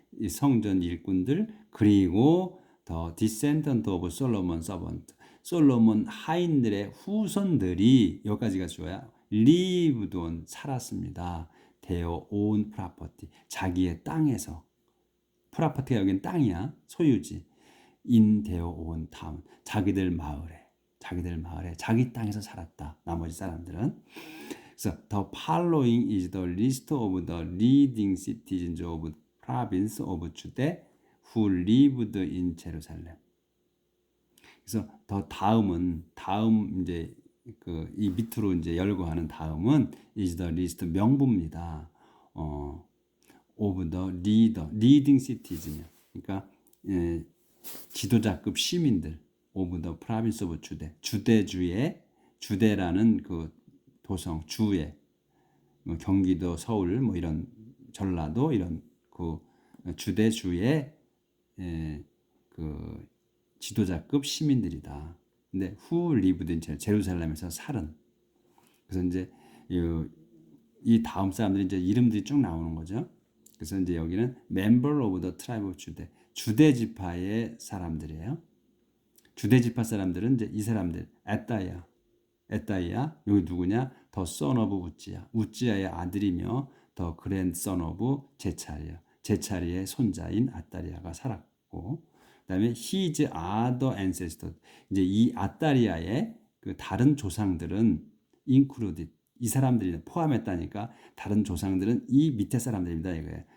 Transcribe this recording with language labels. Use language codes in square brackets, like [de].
[ko] 성전 일꾼들 그리고 더 디센던트 오브 솔로몬 서번트 솔로몬 하인들의 후손들이 여기까지가 주어야 [en] lived on [ko] 살았습니다. [en] their own property [ko] 자기의 땅에서 property가 여긴 땅이야 소유지 [en] in their own town [ko] 자기들 마을에 자기 땅에서 살았다. 나머지 사람들은 그래서 [en] the following is the list of the leading citizens of province of Judah who lived in Jerusalem. [ko] 그래서 더 다음 이제 이 밑으로 이제 열거하는 다음은 [en] is the list [ko] 명부입니다. [en] of the leading citizen. [ko] 그러니까 지도자급 시민들 [en] of the province of Judah. [ko] 주대라는 그 도성 주에 경기도 서울 뭐 이런 전라도 이런 그 주대주의 그 지도자급 시민들이다. 근데 [en] who lived in [ko] 제루살렘에서 살은. 그래서 이제 이 다음 사람들이 이제 이름들이 쭉 나오는 거죠. 그래서 이제 여기는 [en] member of the tribe of Judah. [ko] 주대 지파의 사람들이에요. 주대 지파 사람들은 이제 이 사람들 에따이야 여기 누구냐? 더 son of 우찌야의 아들이며 더 grandson of 제차리의 손자인 아따리아가 살았고 그다음에 [en] his other ancestors [ko] 이제 이 아따리아의 그 다른 조상들은 included 이 사람들이 포함했다니까 다른 조상들은 이 밑에 사람들입니다 이거예요.